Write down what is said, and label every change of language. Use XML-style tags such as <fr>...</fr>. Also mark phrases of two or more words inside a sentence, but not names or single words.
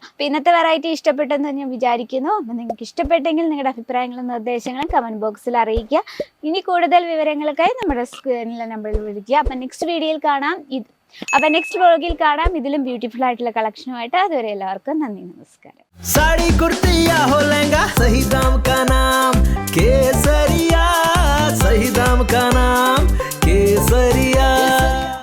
<ml>അപ്പോൾ ഇന്നത്തെ വെറൈറ്റി ഇഷ്ടപ്പെട്ടെന്ന് ഞാൻ വിചാരിക്കുന്നു. അപ്പോൾ നിങ്ങൾക്ക് ഇഷ്ടപ്പെട്ടെങ്കിൽ നിങ്ങളുടെ അഭിപ്രായങ്ങളും നിർദ്ദേശങ്ങളും</ml> <en>comment boxil</en> <ml>അറിയിക്കുക. ഇനി കൂടുതൽ വിവരങ്ങൾക്കായി നമ്മുടെ സ്ക്രീനിലെ നമ്പറിൽ വിളിക്കുക. അപ്പോൾ</ml> <en>next videoyil</en> <ml>കാണാം. അപ്പോൾ നെക്സ്റ്റ് വ്ലോഗിൽ കാണാം ഇതിലും ബ്യൂട്ടിഫുൾ ആയിട്ടുള്ള കളക്ഷനുമായിട്ട്. അതുവരെ എല്ലാവർക്കും നന്ദി, നമസ്കാരം.</ml> <hi>साड़ी कुर्ती या हो लहंगा, सही दाम का नाम केसरिया, सही दाम का नाम केसरिया.</hi>